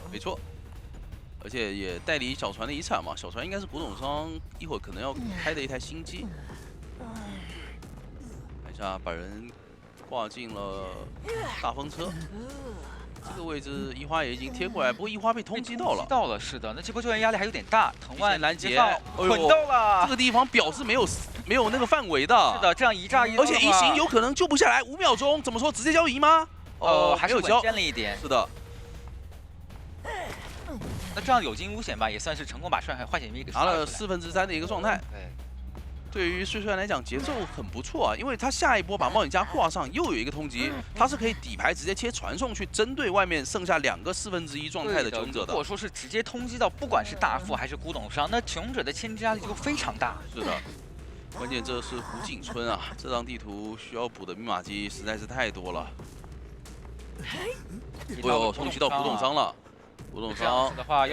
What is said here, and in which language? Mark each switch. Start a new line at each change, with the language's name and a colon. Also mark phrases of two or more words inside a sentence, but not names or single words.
Chinese: 沒錯，而且也代理小船的遺產嘛，小船應該是古董商一會兒可能要開的一台新機。把人掛進了大風車，這個位置一花也已經貼過來，不過一花被通緝到了。是的，那這波救援壓力還有點大。藤蔓攔截，捆到了。這個地方表示沒有那個範圍的。是的，這樣一炸一刀，而且移形有可能救不下來，5秒鐘，怎麼說？直接交移嗎？還是穩健了一點。是的。那這樣有驚無險吧，也算是成功把化險為夷給拿了3/4的一個狀態。對。對於碎碎來講節奏很不錯啊，因為他下一波把冒險家掛上，又有一個通緝，他是可以底牌直接切傳送去針對外面剩下2個1/4狀態的求生者的。如果說是直接通緝到，不管是大副還是古董商，那求生者的牽制壓力就非常大。是的，關鍵這是湖景村啊，這張地圖需要補的密碼機實在是太多了。呦，通緝到古董商了，古董商